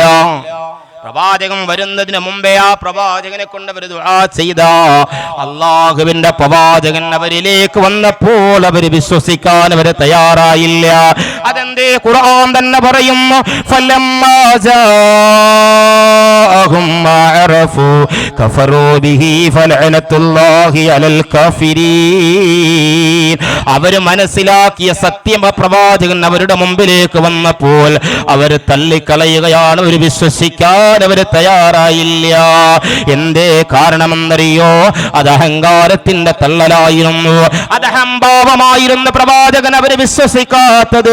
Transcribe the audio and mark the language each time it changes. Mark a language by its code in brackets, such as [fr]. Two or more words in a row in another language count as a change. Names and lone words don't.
[ml] പ്രവാചകൻ വരുന്നതിന് മുമ്പേ ആ പ്രവാചകനെ കൊണ്ട് അവർ ദുആ ചെയ്ത അല്ലാഹുവിന്റെ പ്രവാചകൻ അവരിലേക്ക് വന്നപ്പോൾ അവർ വിശ്വസിക്കാൻ അവർ തയ്യാറായില്ല. അതെന്തേ? ഖുർആൻ തന്നെ പറയുന്നു, [ar] فلما جا جاءهم ما عرفوا كفروا به فلعنة الله على الكافرين. [ml] അവർ മനസ്സിലാക്കിയ സത്യം പ്രവാചകൻ അവരുടെ മുമ്പിലേക്ക് വന്നപ്പോൾ അവർ തള്ളിക്കളയുകയാണ്. അവർ വിശ്വസിക്കാൻ അവർ തയ്യാറായില്ല. എന്തേ കാരണമെന്നറിയോ? അത് അഹങ്കാരത്തിന്റെ തള്ളലായിരുന്നു, അത് അഹംഭാവമായിരുന്ന പ്രവാചകൻ അവർ വിശ്വസിക്കാത്തത്.